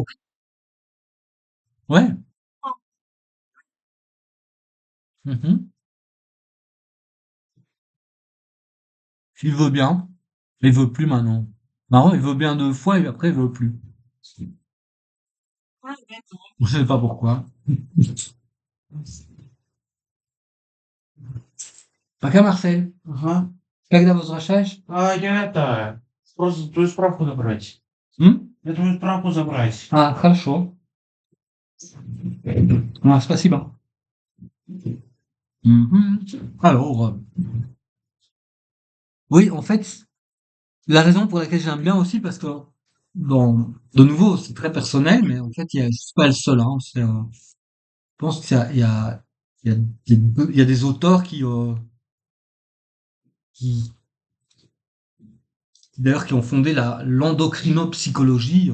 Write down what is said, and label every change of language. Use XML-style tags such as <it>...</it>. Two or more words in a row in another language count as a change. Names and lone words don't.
<fr>Ouais. Mhm. Il veut bien. Il veut plus maintenant. Marrant, il veut bien 2 fois et après il veut plus. Je sais pas pourquoi.</fr> <ru>Пока, Marcel. Ага. Когда возвращаешь? Я это, просто твою справку забрать. М? Я твою справку забрать. А, хорошо. А, спасибо. Mhm.</ru> <fr>Alors, oui, en fait, la raison pour laquelle j'aime bien aussi, parce que, bon, de nouveau, c'est très personnel, mais en fait, je suis pas le seul, hein. Je pense il y a, il y a des auteurs qui, d'ailleurs, qui ont fondé l'endocrinopsychologie.</fr>